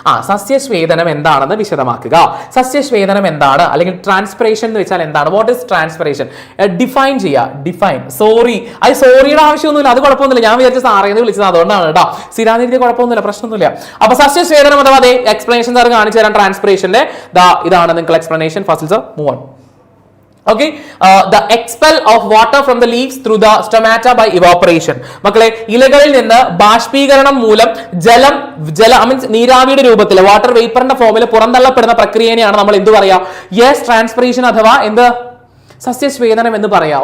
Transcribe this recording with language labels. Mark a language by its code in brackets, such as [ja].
[ml] സസ്യശ്വേതനം എന്താണെന്ന് വിശദമാക്കുക. സസ്യശ്വേതനം എന്താണ്, അല്ലെങ്കിൽ ട്രാൻസ്പിറേഷൻ എന്ന് വെച്ചാൽ എന്താണ്? [en] What is transpiration? [ml] ഡിഫൈൻ ചെയ്യുക. ഡിഫൈൻ. സോറി, അത് സോറിയുടെ ആവശ്യമൊന്നുമില്ല, അത് കുഴപ്പമൊന്നുമില്ല. ഞാൻ വിചാരിച്ച സാറേന്ന് വിളിച്ചത് അതുകൊണ്ടാണ് കേട്ടോ. സ്ഥിരാതിരി കുഴപ്പമൊന്നുമില്ല, പ്രശ്നമൊന്നുമില്ല. അപ്പൊ സസ്യശ്വേതനം അഥവാ അതെ എക്സ്പ്ലനേഷൻ സാർ കാണിച്ചു തരാം. ട്രാൻസ്പിറേഷന്റെ ഇതാണ് നിങ്ങൾക്ക് explanation. [en] First move on. Okay, the expel of water from the leaves through the stomata by evaporation. [ml] മക്കളെ, ഇലകളിൽ നിന്ന് ബാഷ്പീകരണം മൂലം ജലം മീൻസ് നീരാവിയുടെ രൂപത്തിൽ വാട്ടർ വേപ്പറിന്റെ ഫോമിൽ പുറന്തള്ളപ്പെടുന്ന പ്രക്രിയയാണ് നമ്മൾ എന്ത് പറയാ? യെസ്, ട്രാൻസ്പിറേഷൻ അഥവാ എന്ത്? സസ്യശ്വേതനം എന്ന് പറയാ.